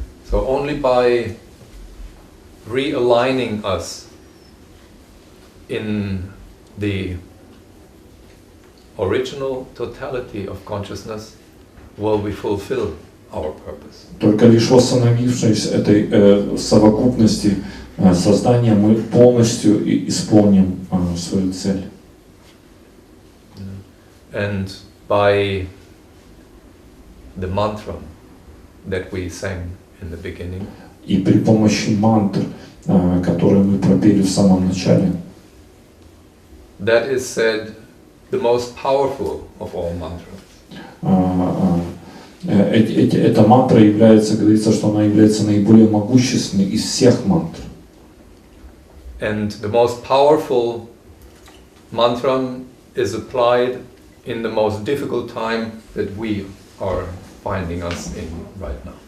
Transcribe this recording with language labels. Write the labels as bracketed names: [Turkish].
[English] So only by realigning us in the original totality of consciousness will we fulfill our purpose. [Russian] Только лишь восстановившись этой совокупности сознания, мы полностью исполним свою цель. [English] And by the mantra that we sang in the beginning, [Russian] и при помощи мантр, которые мы пропели в самом начале, [English] that is said the most powerful of all mantras. [Russian] Эта мантра является, говорится, что она является наиболее могущественной из всех мантр. [English] And the most powerful mantra is applied in the most difficult time that we are finding us in right now.